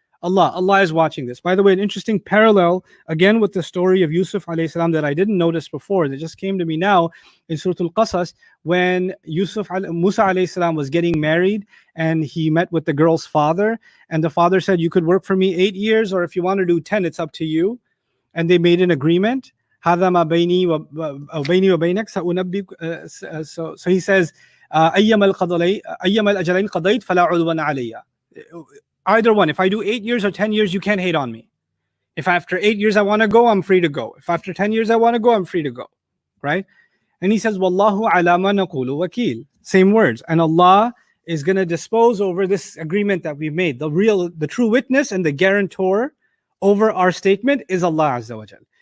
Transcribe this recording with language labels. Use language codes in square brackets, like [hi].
[en] Allah is watching this. By the way, an interesting parallel again with the story of Yusuf alayhi salam that I didn't notice before, that just came to me now in Surah Al-Qasas, when Musa alayhi salam was getting married and he met with the girl's father, and the father said, you could work for me 8 years, or if you want to do 10, it's up to you. And they made an agreement. [ar] هذا ما بيني وبينك سأنبئك. [en] So he says, [ar] أيما الأجلين قضيت فلا عدوان علي. [en] Either one. If I do 8 years or 10 years, you can't hate on me. If after 8 years I want to go, I'm free to go. If after 10 years I want to go, I'm free to go. Right? And he says, [ar] Wallahu ala ma naqulu wakil. [en] Same words. And Allah is going to dispose over this agreement that we've made. The true witness and the guarantor over our statement is Allah Azza wa Jal.